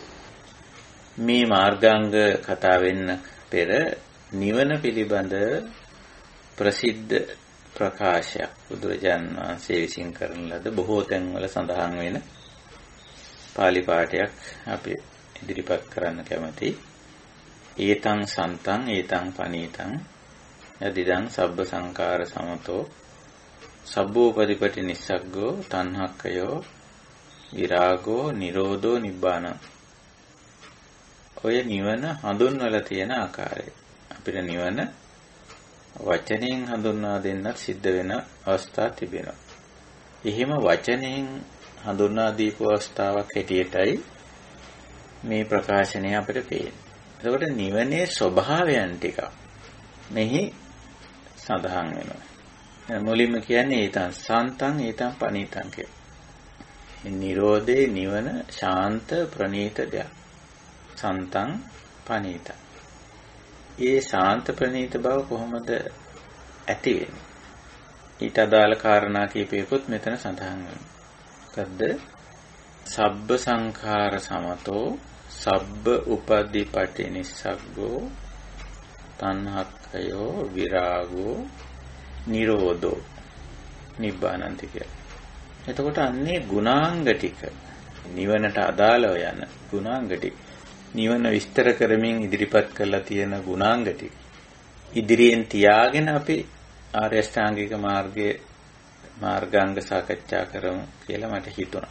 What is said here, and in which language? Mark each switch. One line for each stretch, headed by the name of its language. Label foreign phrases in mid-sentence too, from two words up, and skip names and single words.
Sinhala: මේ මාර්ගාංග කතා වෙන්න පෙර නිවන පිළිබඳ ප්‍රසිද්ධ ප්‍රකාශයක් බුදුරජාණන් වහන්සේ විසින් කරන ලද බොහෝ තැන්වල සඳහන් වෙන පාලි පාඨයක් අපි ඉදිරිපත් කරන්න කැමතියි.
Pali: ඒතං සන්තං ඒතං පනීතං යදිදං සබ්බ සංඛාර සමතෝ සබ්බෝපරිපටි නිස්සග්ගෝ තණ්හක්ඛයෝ විරාගෝ නිරෝධෝ නිබ්බාන.
Sinhala: ඔය නිවන හඳුන්වලා තියෙන ආකාරය. අපිට නිවන වචනයෙන් හඳුන්වා දෙන්නත් සිද්ධ වෙන අවස්ථා තිබෙනවා. එහෙම වචනයෙන් හඳුන්වා දීපු අවස්ථාවක් හැටියටයි මේ ප්‍රකාශනය අපිට පේන්නේ. එතකොට නිවනේ ස්වභාවයන් ටික මෙහි සඳහන් වෙනවා. මුලින්ම කියන්නේ
Pali: ඒතං සාන්තං ඒතං පනීතං
Sinhala: කිය. නිරෝධේ නිවන ශාන්ත ප්‍රණීත දෙයක්.
Pali: සන්තං පනීතං.
Sinhala: ඒ ශාන්ත ප්‍රණීත බව කොහොමද ඇති වෙන්නේ? ඊට අදාළ කාරණා කීපයකුත් මෙතන සඳහන් වෙනවා. මොකද්ද?
Pali: සබ්බ සංඛාර සමතෝ සබ්බ උපදීපටි නිස්සග්ගෝ තණ්හක්ඛයෝ විරාගෝ නිරෝධෝ නිබ්බානන්ති කියලා.
Sinhala: එතකොට අන්නේ ගුණාංග ටික නිවනට අදාළව යන ගුණාංග ටික නිවන විස්තර කරමින් ඉදිරිපත් කරලා තියෙන ගුණාංග ටික ඉදිරියෙන් තියාගෙන අපි ආර්ය අෂ්ටාංගික මාර්ගයේ මාර්ගාංග සාකච්ඡා කරමු කියලා මට හිතුණා.